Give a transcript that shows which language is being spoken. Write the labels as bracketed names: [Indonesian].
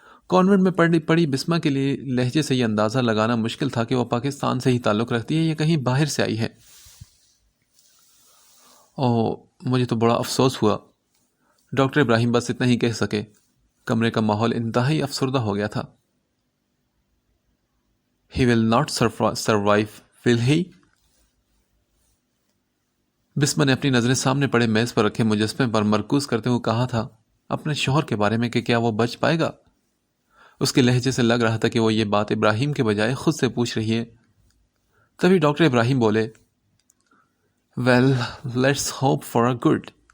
[Urdu] Convent میں پڑی بسمہ کے لیے لہجے سے یہ اندازہ لگانا مشکل تھا کہ وہ پاکستان سے ہی تعلق رکھتی ہے یا کہیں باہر سے آئی ہے. مجھے تو بڑا افسوس ہوا. ڈاکٹر ابراہیم بس اتنا ہی کہہ سکے. کمرے کا ماحول انتہائی افسردہ ہو گیا تھا. [English] He will not survive, will he? [Urdu] Bisma نے اپنی نظریں سامنے پڑے میز پر رکھے مجسمے پر مرکوز کرتے ہوئے کہا تھا اپنے شوہر کے بارے میں کہ کیا وہ بچ پائے گا. اس کے لہجے سے لگ رہا تھا کہ وہ یہ بات ابراہیم کے بجائے خود سے پوچھ رہی ہے. تبھی ڈاکٹر ابراہیم بولے, [English] Well let's hope for a good.